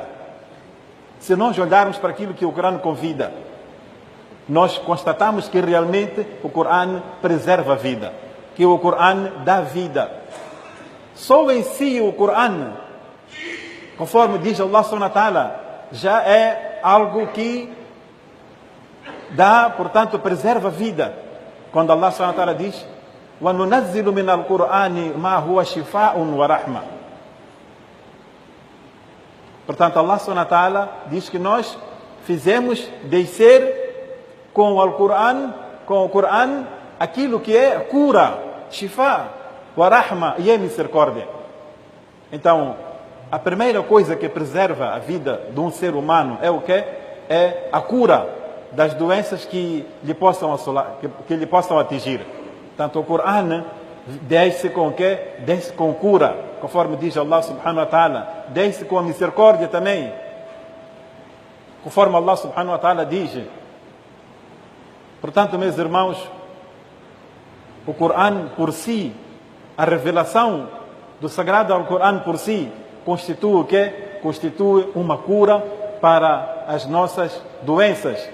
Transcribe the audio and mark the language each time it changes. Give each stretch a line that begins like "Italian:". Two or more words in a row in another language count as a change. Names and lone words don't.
Portuguese: Se nós olharmos para aquilo que o Corão convida, nós constatamos que realmente o Corão preserva a vida, que o Corão dá vida. Só em si o Corão, conforme diz Allah
Arabic: سبحانه وتعالى,
Portuguese: já é algo que dá, portanto, preserva a vida.
Arabic: Quando Allah سبحانه وتعالى diz: وَنُنَزِّلُ مِنَ الْقُرْآنِ مَا هُوَ شِفَاءٌ وَرَحْمَةٌ.
Portuguese: Portanto, Allah
Arabic: سبحانه وتعالى
Portuguese: diz que nós fizemos descer com o Corão, aquilo que é cura,
Arabic: شفاء ورحمة,
Portuguese: e é misericórdia. Então, a primeira coisa que preserva a vida de um ser humano é o quê? É a cura das doenças que lhe possam assolar, que lhe possam atingir. Portanto, o Corão desce com o quê? Desce com cura, conforme diz Allah
Arabic: سبحانه وتعالى.
Portuguese: Desce com a misericórdia também, conforme Allah
Arabic: سبحانه وتعالى
Portuguese: diz. Portanto, meus irmãos, o Corão por si, a revelação do Sagrado Alcorão por si, constitui o quê? Constitui uma cura para as nossas doenças.